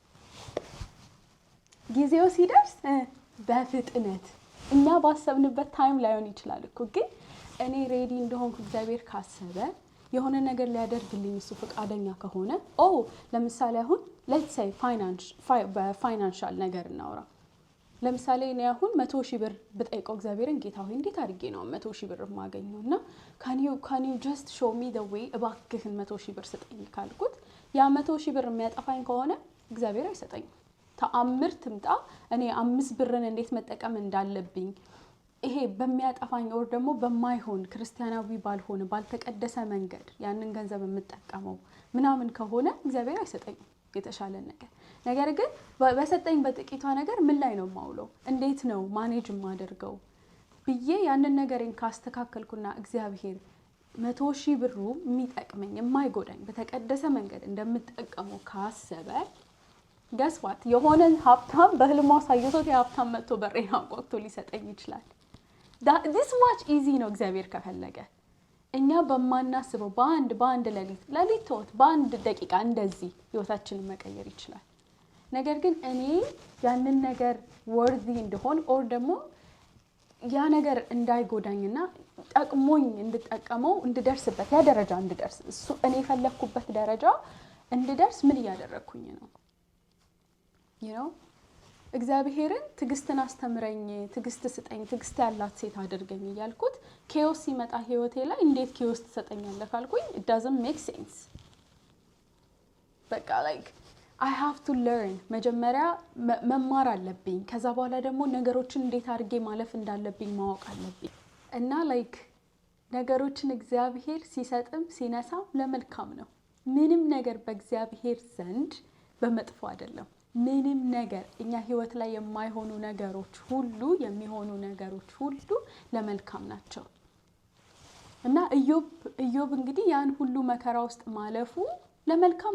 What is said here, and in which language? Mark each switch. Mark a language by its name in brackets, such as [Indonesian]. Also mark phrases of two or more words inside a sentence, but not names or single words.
[Amharic] ጊዜው ሲደርስ በፍጥነት እኛ ባሰብንበት ታይም ላይሆን ይችላል እኮ ግን እኔ ሬዲ እንደሆንኩ እግዚአብሔር ካሰበ የሆነ ነገር ሊያደርግልኝ እሱ ፈቃደኛ ከሆነ ለምሳሌ አሁን [English] let's say [Amharic] በፋይናንሻል ነገር እናውራ ለምሳሌ እኔ አሁን 100,000 ብር ብጠይቀው እግዚአብሔርን ጌታ ሆይ እንዴት አድርጌ ነው 100,000 ብር ማገኘውና [English] can you just show me the way [Amharic] እባክህን 100,000 ብር ስጠኝ ካልኩት ያ 100,000 ብር የሚያጠፋኝ ከሆነ እግዚአብሔር አይሰጠኝም ተአምር ትምጣ እኔ 5 ብርን እንዴት መጠቀም እንዳለብኝ ይሄ በሚያጠፋኝ ወር ደግሞ በማይሆን ክርስቲያናዊ ባልሆነ ባልተቀደሰ መንገድ ያንን ገንዘብ የምጠቀመው ምናምን ከሆነ እግዚአብሔር አይሰጠኝም የተሻለ ነገር ግን በሰጠኝ በጥቂቷ ነገር ምን ላይ ነው ማውለው እንዴት ነው ማኔጅ ማደርገው ብዬ ያንን ነገርን ካስተካከልኩና እግዚአብሔር 100,000 ብሩ የሚጠቅመኝ የማይጎዳኝ በተቀደሰ መንገድ እንደምጠቀመው ካሰበ [English] guess what [Amharic] የሆነ ሀብታም በህልሟ ሳይቶት የሀብታም መጥቶ በሬን አቆቅቶ ሊሰጠኝ ይችላል [English] this much easy [Amharic] ነው እግዚአብሔር ከፈለገ እኛ በማናስበው በአንድ ለሊት ተውት በአንድ ደቂቃ እንደዚህ ህይወታችንን መቀየር ይችላል ነገር ግን እኔ ያንን ነገር worthy እንደሆን or ደግሞ ያ ነገር እንዳይጎዳኝና ጠቅሞኝ እንድጠቀመው እንድደርስበት ያ ደረጃ እንድደርስ እሱ እኔ ፈለኩበት ደረጃ እንድደርስ ምን ያደረኩኝ ነው እግዚአብሔርን ትግስትን አስተምረኝ ትግስት ስጠኝ ትግስት ያላት ሴት አድርገኝ ይያልኩት ኬኦስ ሲመጣ ህይወቴ ላይ እንዴት ኬኦስ ተሰጠኛለህ ካልኩኝ [English] it doesn't make sense [Amharic] በቃ [English] I have to learn [Amharic] መጀመሪያ መማር አለብኝ ከዛ በኋላ ደግሞ ነገሮችን እንዴት አድርጌ ማለፍ እንዳለብኝ ማወቅ አለብኝ እና ነገሮችን እግዚአብሔር ሲሰጥም ሲነሳም ለመልካም ነው ምንም ነገር በእግዚአብሔር ዘንድ በመጥፎ አይደለም ምንም ነገር እኛ ህይወት ላይ የማይሆኑ ነገሮች ሁሉ የሚሆኑ ነገሮች ሁሉ ለመልካም ናቸው እና ኢዮብ እንግዲህ ያን ሁሉ መከራ ውስጥ ማለፉ ለመልካም